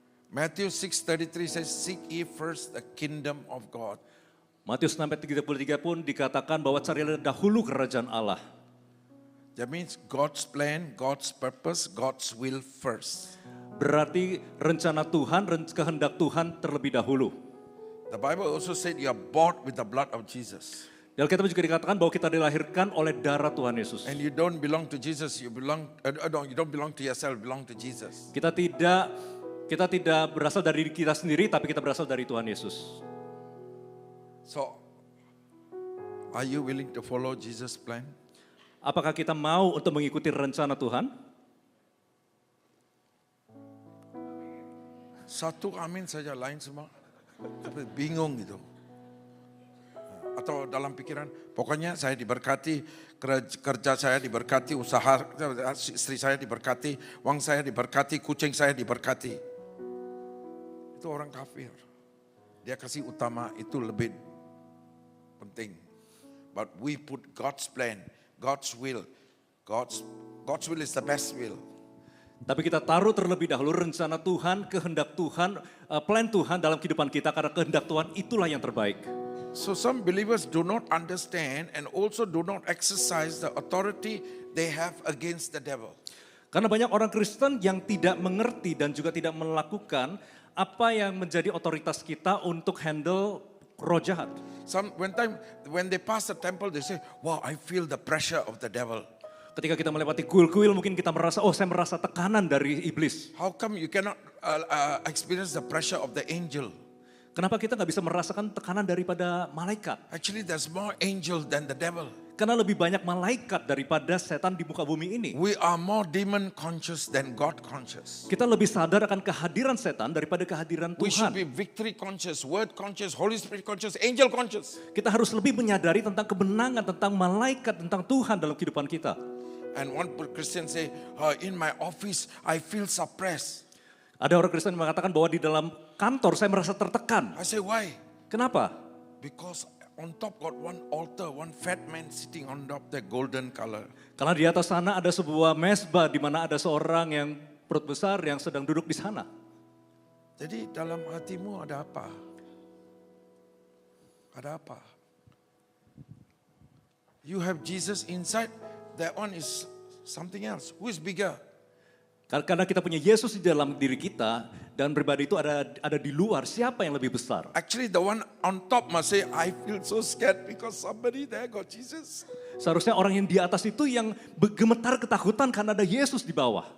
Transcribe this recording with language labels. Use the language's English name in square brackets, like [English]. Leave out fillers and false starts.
[English] Matthew 6:33 says, seek ye first the kingdom of God. [Indonesian] Matius 6:33 pun dikatakan bahwa carilah dahulu kerajaan Allah. [English] That means God's plan, God's purpose, God's will first. [Indonesian] Berarti rencana Tuhan, kehendak Tuhan terlebih dahulu. [English] The Bible also said you are bought with the blood of Jesus. [Indonesian] Di Alkitab juga dikatakan bahwa kita dilahirkan oleh darah Tuhan Yesus. [English] And you don't belong to Jesus, you don't belong to yourself, you belong to Jesus. [Indonesian] Kita tidak berasal dari diri kita sendiri, tapi kita berasal dari Tuhan Yesus. [English] So, are you willing to follow Jesus' plan? [Indonesian] Apakah kita mau untuk mengikuti rencana Tuhan? Satu amin saja, lain semua bingung gitu. Atau dalam pikiran, pokoknya saya diberkati, kerja saya diberkati, usaha istri saya diberkati, uang saya diberkati, kucing saya diberkati. Itu orang kafir. Dia kasih utama itu lebih penting. [English] But we put God's plan, God's will. God's will is the best will. [Indonesian] Tapi kita taruh terlebih dahulu rencana Tuhan, kehendak Tuhan, plan Tuhan dalam kehidupan kita. Karena kehendak Tuhan itulah yang terbaik. [English] So some believers do not understand and also do not exercise the authority they have against the devil. [Indonesian] Karena banyak orang Kristen yang tidak mengerti dan juga tidak melakukan apa yang menjadi otoritas kita untuk handle roh jahat. [English] When they pass the temple, they say, "Wow, I feel the pressure of the devil." [Indonesian] Ketika kita melewati kuil-kuil, mungkin kita merasa, saya merasa tekanan dari iblis. [English] How come you cannot experience the pressure of the angel? [Indonesian] Kenapa kita nggak bisa merasakan tekanan daripada malaikat? [English] Actually, there's more angels than the devil. [Indonesian] Karena lebih banyak malaikat daripada setan di muka bumi ini. [English] We are more demon conscious than God conscious. [Indonesian] Kita lebih sadar akan kehadiran setan daripada kehadiran [English] We should [Indonesian] Tuhan. [English] be victory conscious, word conscious, Holy Spirit conscious, angel conscious. [Indonesian] Kita harus lebih menyadari tentang kebenangan, tentang malaikat, tentang Tuhan dalam kehidupan kita. [English] And one Christian say, in my office, I feel suppressed. [Indonesian] Ada orang Kristen yang mengatakan bahwa di dalam kantor saya merasa tertekan. [English] I say, why? [Indonesian] Kenapa? [English] Because on top got one altar, one fat man sitting on top, the golden color. [Indonesian] Karena di atas sana ada sebuah mesbah di mana ada seorang yang perut besar yang sedang duduk di sana. Jadi dalam hatimu ada apa? Ada apa? [English] You have Jesus inside, that one is something else. Who is bigger? [Indonesian] Karena kita punya Yesus di dalam diri kita dan pribadi itu ada di luar, siapa yang lebih besar? [English] Actually the one on top must say, I feel so scared because somebody there got Jesus. [Indonesian] Seharusnya orang yang di atas itu yang gemetar ketakutan karena ada Yesus di bawah.